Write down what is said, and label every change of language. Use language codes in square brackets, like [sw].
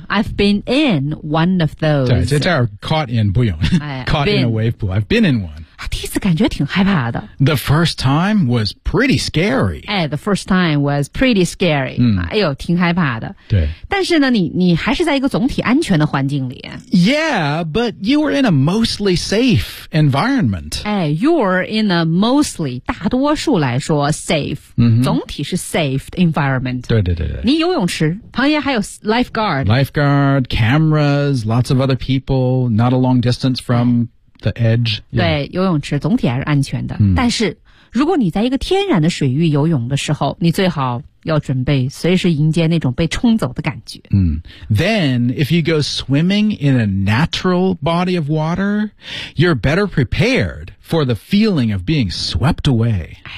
[en] I've been in one of those. 对， [zh] 这叫 [en] caught in, [zh] 不用。 [en] caught in a wave pool. I've been in one. [zh] 第一次感觉挺害怕的。 [en] The first time was pretty scary. 哎 ,the first time was pretty scary.、 [zh] 哎呦挺害怕的。对。但是呢你还是在一个总体安全的环境里。 [en] Yeah, but you were in a mostly safe environment. 哎 ,you're in a mostly, [zh] 大多数来说 [en] safe,、 mm-hmm. [zh] 总体是 [en] safe environment. [zh] 对。你游泳池旁边还有 lifeguard. [en] Lifeguard, cameras, lots of other people, not a long distance from the edge.、 Yeah. [zh] 对游泳池总体还是安全的。但是如果你在一个天然的水域游泳的时候你最好要准备随时迎接那种被冲走的感觉。 [en] Then, if you go swimming in a natural body of water, you're better prepared for the feeling of being swept away.